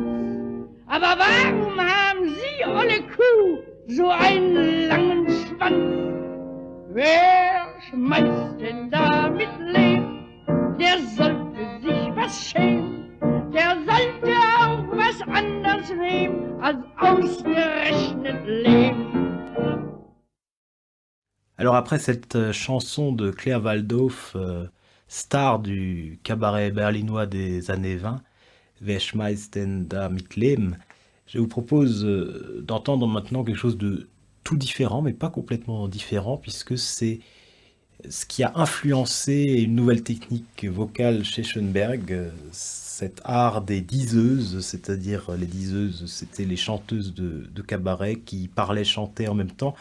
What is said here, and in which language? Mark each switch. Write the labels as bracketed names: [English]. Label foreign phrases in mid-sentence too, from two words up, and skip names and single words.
[German] Aber warum haben Sie, olle Kuh, so einen langen Schwanz? Wer schmeißt denn da mit Lehm? Der sollte sich was schämen. Der sollte auch was anders nehmen, als ausgerechnet Lehm. [French] Alors après cette chanson de Claire Waldhof, star du cabaret berlinois des années 20, [German] Wer schmeißt denn da mit Lehm, [French] je vous propose d'entendre maintenant quelque chose de tout différent, mais pas complètement différent, puisque c'est ce qui a influencé une nouvelle technique vocale chez Schoenberg, cet art des diseuses, c'est-à-dire les diseuses, c'était les chanteuses de cabaret qui parlaient, chantaient en même temps.